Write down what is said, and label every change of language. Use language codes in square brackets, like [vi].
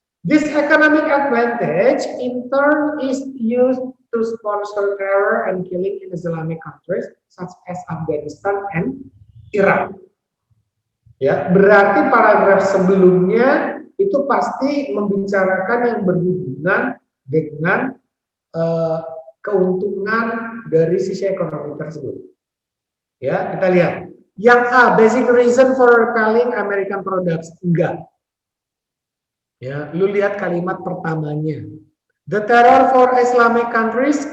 [en] This economic advantage in turn is used to sponsor terror and killing in Islamic countries such as Afghanistan and Iraq. [id] Ya, berarti paragraf sebelumnya itu pasti membicarakan yang berhubungan dengan keuntungan dari sisi ekonomi tersebut. Ya, kita lihat. Yang A, [en] basic reason for repelling American products. Enggak. [id] Ya, lu lihat kalimat pertamanya. [en] The terror for Islamic countries.